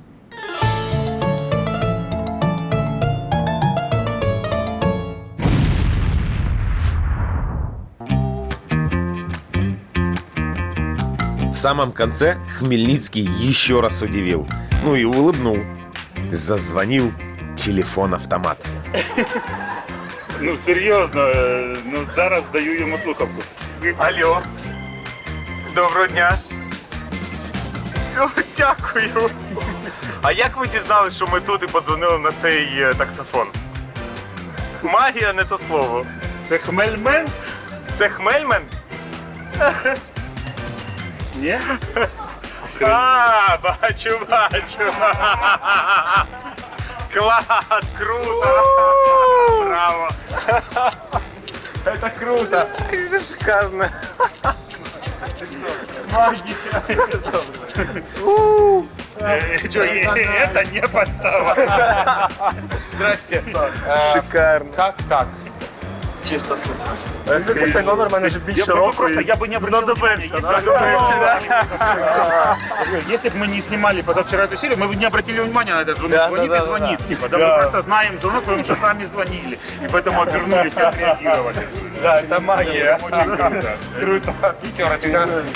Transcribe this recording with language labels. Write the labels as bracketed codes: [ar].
[ru] В самом конце Хмельницкий еще раз удивил. Ну и улыбнул. Зазвонил телефон-автомат. [uk] Ну, серйозно, ну зараз даю йому слухавку. Алло. Доброго дня. О, дякую. А як ви дізналися, що ми тут і подзвонили на цей таксофон? Магія не то слово. Це Хмельмен? Це Хмельмен? Ні? А, бачу. [ru] Класс, круто. Браво. Это круто. Это шикарно. Магия. Это не подстава. Здрасте. Шикарно. Как так? Чисто случайно. [uk] Це номер в мене вже більше року. [ru] Я бы не обратил внимания, если бы мы не снимали позавчера эту серию, мы бы не обратили внимания на этот звонок. Звонит и звонит. Да, мы просто знаем звонок, потому что сами звонили. И поэтому обернулись и отреагировали. Да, это магия. Очень круто. Круто. Пятерочка.